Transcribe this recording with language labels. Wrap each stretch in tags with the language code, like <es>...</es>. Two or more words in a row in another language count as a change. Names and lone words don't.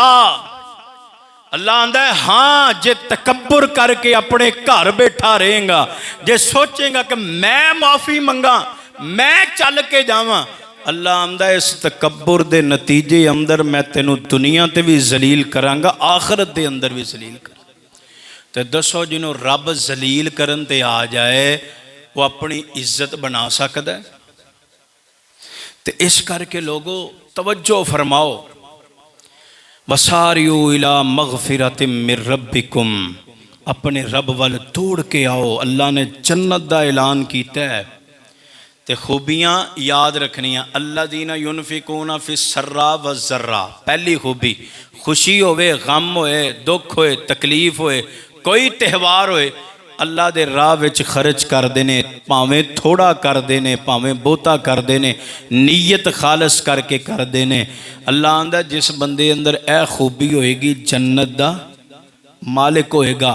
<pa>ਅੱਲਾਹ ਆਂਦਾ ਹੈ ਹਾਂ, ਜੇ ਤਕੱਬੁਰ ਕਰਕੇ ਅਪਣੇ ਘਰ ਬੈਠਾ ਰਹੇਗਾ, ਜੇ ਸੋਚੇਗਾ ਕਿ ਮੈਂ ਮਾਫ਼ੀ ਮੰਗਾਂ, ਮੈਂ ਚੱਲ ਕੇ ਜਾਵਾਂ, ਅੱਲਾਹ ਆਂਦਾ ਇਸ ਤਕੱਬੁਰ ਦੇ ਨਤੀਜੇ ਅੰਦਰ ਮੈਂ ਤੈਨੂੰ ਦੁਨੀਆ ਤੇ ਭੀ ਜ਼ਲੀਲ ਕਰਾਂਗਾ, ਆਖ਼ਿਰਤ ਦੇ ਅੰਦਰ ਭੀ ਜ਼ਲੀਲ ਕਰ। ਤੋ ਦੱਸੋ ਜਿਨ੍ਹਾਂ ਰੱਬ ਜ਼ਲੀਲ ਕਰਨ ਤੇ ਆ ਜਾਏ ਵੋ ਅਪਣੀ ਇੱਜ਼ਤ ਬਣਾ ਸਕਤਾ ਹੈ? ਤੋ ਇਸ ਕਰਕੇ ਲੋਗੋਂ ਤਵੱਜੋ ਫ਼ਰਮਾਓ,</pa> <ar>وسارعوا إلى مغفرة من ربكم,</ar> <pa>ਅਪਣੇ ਰੱਬ ਵੱਲ ਦੌੜ ਕੇ ਆਓ। ਅੱਲਾਹ ਨੇ ਜੰਨਤ ਦਾ ਐਲਾਨ ਕੀਆ ਹੈ ਤੇ ਖ਼ੂਬੀਆਂ ਯਾਦ ਰੱਖਣੀਆਂ।</pa> <ar>الذين ينفقون في السراء والضراء,</ar> <pa>ਪਹਿਲੀ ਖ਼ੂਬੀ ਖ਼ੁਸ਼ੀ ਹੋਵੇ, ਗ਼ਮ ਹੋਏ, ਦੁੱਖ ਹੋਏ, ਤਕਲੀਫ਼ ਹੋਏ, ਕੋਈ ਤਿਉਹਾਰ ਹੋਏ, ਅੱਲਾਹ ਦੇ ਰਾਹ ਵਿਚ ਖ਼ਰਚ ਕਰਤੇ ਹੈਂ, ਭਾਵੇਂ ਥੋੜ੍ਹਾ ਕਰਤੇ ਹੈਂ ਭਾਵੇਂ ਬਹੁਤਾ ਕਰਤੇ ਹੈਂ, ਨੀਯਤ ਖ਼ਾਲਸ ਕਰਕੇ ਕਰਤੇ ਹੈਂ। ਅੱਲਾਹ ਆਂਦਾ ਜਿਸ ਬੰਦੇ ਅੰਦਰ ਏ ਖ਼ੂਬੀ ਹੋਏਗੀ ਜੰਨਤ ਦਾ ਮਾਲਿਕ ਹੋਏਗਾ।</pa>